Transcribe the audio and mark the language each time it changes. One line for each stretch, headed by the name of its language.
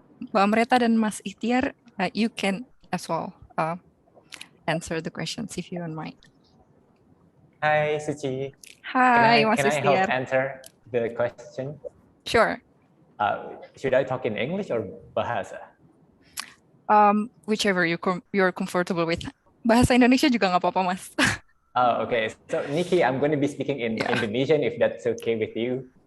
English: Mbak Amreta dan Mas Ikhtiar, you can as well answer the questions if you don't mind. Hi, Suci. Hi, Mas Can I help Ikhtiar. answer the question? Sure. Should I talk in English or bahasa? Whichever you're comfortable with.
Indonesian: Bahasa Indonesia juga nggak apa-apa, Mas.
English: Oh, okay. So, Nikki, I'm going to be speaking in Indonesian if that's okay with you.